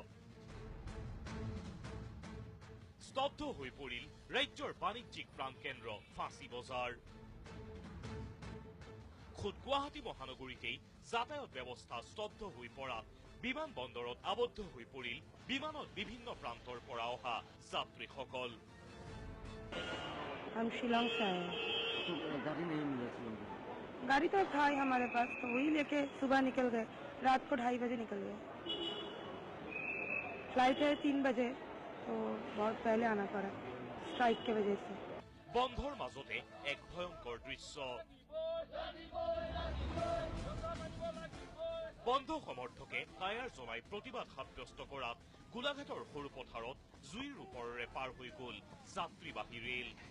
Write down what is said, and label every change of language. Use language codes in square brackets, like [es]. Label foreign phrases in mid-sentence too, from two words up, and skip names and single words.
[as] স্তব্ধ হৈ পৰিল ৰাজ্যৰ বাণিজ্যিক প্ৰাণকেন্দ্ৰ ফাঁচী বজাৰ। খোদ গুৱাহাটী মহানগৰীতেই যাতায়াত ব্যৱস্থা স্তব্ধ হৈ পৰাত বিমান বন্দৰত আবদ্ধ হৈ পৰিল বিমানত বিভিন্ন প্ৰান্তৰ পৰা অহা যাত্ৰীসকল। [hi] हम शिलोंग से आए हैं। तो गाड़ी नहीं मिली शिलोंग में? गाड़ी तो था ही हमारे पास, तो वही लेके सुबह निकल गए, रात को 2:30 बजे निकल गए। फ्लाइट है 3 बजे, तो बहुत पहले आना पड़ा स्ट्राइक के वजह से। [as] বন্ধৰ মাজতে এক ভয়ংকৰ দৃশ্য। বন্ধ সমৰ্থকে টায়াৰ জ্বলাই প্ৰতিবাদ সাব্যস্ত কৰাত গোলাঘাটৰ সৰু পথাৰত জুইৰ ওপৰেৰে পাৰ হৈ গল যাত্ৰীবাহী ৰেল।